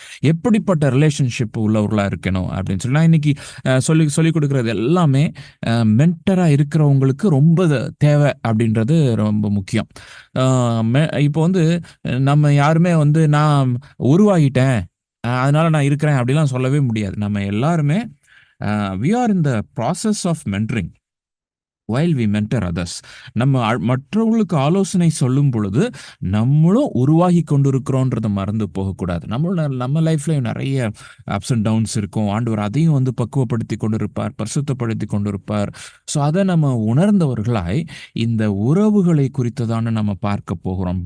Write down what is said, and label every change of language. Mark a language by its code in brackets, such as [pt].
[ta] எப்படிப்பட்ட ரிலேஷன்ஷிப் உள்ளவர்களாக இருக்கணும் அப்படின்னு சொல்லி நான் இன்றைக்கி சொல்லிக் கொடுக்குறது எல்லாமே மென்டராக இருக்கிறவங்களுக்கு ரொம்ப தேவை அப்படின்றது ரொம்ப முக்கியம். இப்போ வந்து நம்ம யாருமே வந்து நான் உருவாகிட்டேன் அதனால் நான் இருக்கிறேன் அப்படிலாம் சொல்லவே முடியாது. நம்ம எல்லாருமே [en] we are in the process of mentoring while we mentor others. [ta] நம்ம மற்றவர்களுக்கு ஆலோசனை சொல்லும் பொழுது நம்மளும் உருவாகி கொண்டிருக்கிறோன்றதை மறந்து போகக்கூடாது. நம்ம லைஃப்லேயும் நிறைய அப்ஸ் அண்ட் டவுன்ஸ் இருக்கும். ஆண்டவர் அதையும் வந்து பக்குவப்படுத்தி கொண்டிருப்பார், பரிசுத்தப்படுத்தி கொண்டிருப்பார். ஸோ அதை நம்ம உணர்ந்தவர்களாய் இந்த உறவுகளை குறித்ததான நம்ம பார்க்க போகிறோம்.